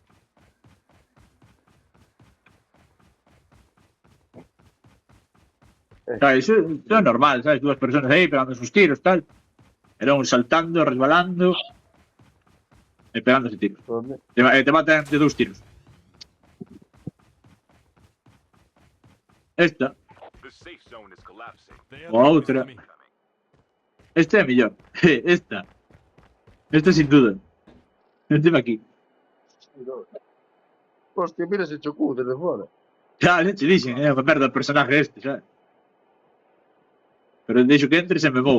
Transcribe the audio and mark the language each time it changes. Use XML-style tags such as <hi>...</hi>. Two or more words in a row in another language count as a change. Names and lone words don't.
<gl>Claro, eso é normal, sabes? Dúas personas aí pegando sus tiros, tal. E logo saltando, resbalando. E pegándose tiros. Onde? Te matan de 2 tiros. Esta.</gl> <en>The safe zone is collapsing.</en> <gl>O</gl> <en>The airdrop is</en> <gl>outra.</gl> <en>coming.</en> <gl>Esta é a mellor. Esta. Esta</gl> <es>sin duda. Este va aquí.</es> <gl>Hostia, mira ese chocou desde fora. Claro, che dixen, é unha merda o personaje este, sabes? Pero deixo que entres e me movo un</gl>